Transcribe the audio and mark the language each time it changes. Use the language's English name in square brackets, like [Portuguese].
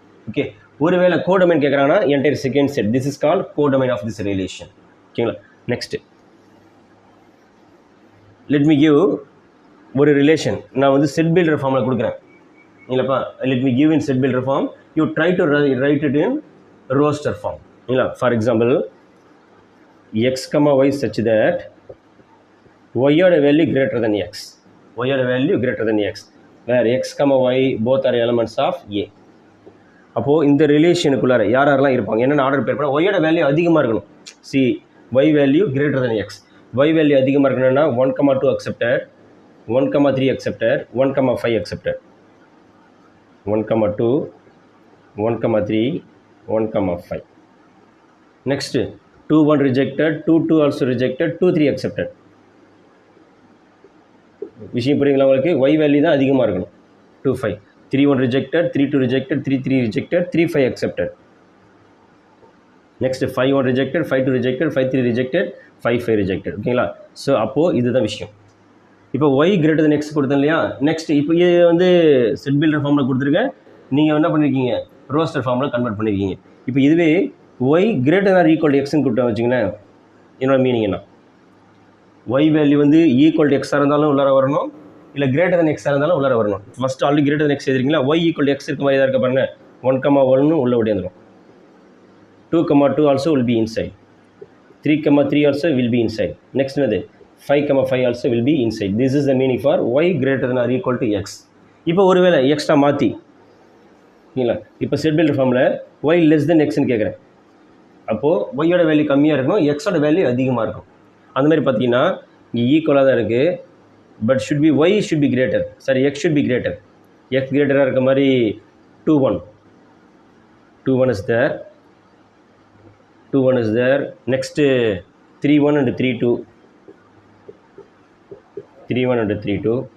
[Tamil] Okay, ஒருவேளை codomain கேட்குறாங்கன்னா entire second set. [English] This is called codomain of this relation. [Tamil] ஓகேங்களா. [English] Next let me give ஒரு relation. [Tamil] நான் வந்து செட் பில்டர் ஃபார்மில் கொடுக்குறேன் இல்லைப்பா. [English] Let me give in set builder form. You try to write it in roster form. இல்லைங்களா. For example x, y such that y oda value greater than x. Y oda value greater than x, where x, y both are elements of A. [Tamil] அப்போ இந்த ரிலேஷனுக்குள்ளார யார் யாரெல்லாம் இருப்பாங்க என்னென்ன order பேர் பண்ண y oda value அதிகமாக இருக்கணும். [English] See y value greater than x. [Tamil] y value அதிகமாக இருக்கணும்னா [English] 1, 2 accepted, 1, 3 accepted, 1, 5 accepted, 1, 2, 1, 3, 1, 5. Next 2, 1 rejected, 2, 2 also rejected, 2, 3 accepted. [Tamil] விஷயம் புரியுங்களா உங்களுக்கு? y வேல்யூ தான் அதிகமாக இருக்கணும். [English] 2, 5, 3, 1 rejected, 3, 2 rejected, 3, 3 rejected, 3, 5 accepted. Next 5, 1 rejected, 5, 2 rejected, 5, 3 rejected, 5, 5 rejected. ஓகேங்களா. [Tamil] ஸோ அப்போது இதுதான் விஷயம். இப்போ [English] y greater than x [Tamil] கொடுத்தேன் இல்லையா. நெக்ஸ்ட் இப்போ இது வந்து செட் பில்டர் ஃபார்மில் கொடுத்துருக்கேன். நீங்கள் என்ன பண்ணியிருக்கீங்க? ரோஸ்டர் ஃபார்மில் கன்வெர்ட் பண்ணியிருக்கீங்க. இப்போ இதுவே [English] y greater than or equal to x [Tamil] கொடுத்தா வச்சுங்களேன், என்னோட மீனிங் என்ன? y வேல்யூ வந்து ஈக்குவல் டு எக்ஸாக இருந்தாலும் உள்ளார வரணும், இல்லை கிரேட்டர் than எக்ஸாக இருந்தாலும் உள்ளார வரணும். First already greater than X எழுதிருக்கீங்களா. y equal to X இருக்க மாதிரி தான் இருக்க பாருங்க. 1, 1 உள்ள ஓடிந்துடும். [English] 2, 2 also will be inside. 3, 3 also will be inside. Next என்னது 5, 5 also will be inside. This is the meaning for y greater than or equal to x. [Tamil] இப்போ ஒருவேளை extra மாற்றி இல்லைங்களா. இப்போ செட் பில்டர் ஃபார்மில் y less than xன்னு கேட்குறேன். அப்போது ஒய்யோட வேல்யூ கம்மியாக இருக்கணும், எக்ஸோட வேல்யூ அதிகமாக இருக்கும். அந்த மாதிரி பார்த்தீங்கன்னா இங்கே ஈக்குவலாக தான் இருக்குது. [English] But should be y should be greater, sorry x should be greater. [Tamil] X கிரேட்டராக இருக்க மாதிரி [English] 2, 1, 2, 1 is there, 2, 1 is there. Next 3, 1 and 3, 2, 3, 1 and 3, 2.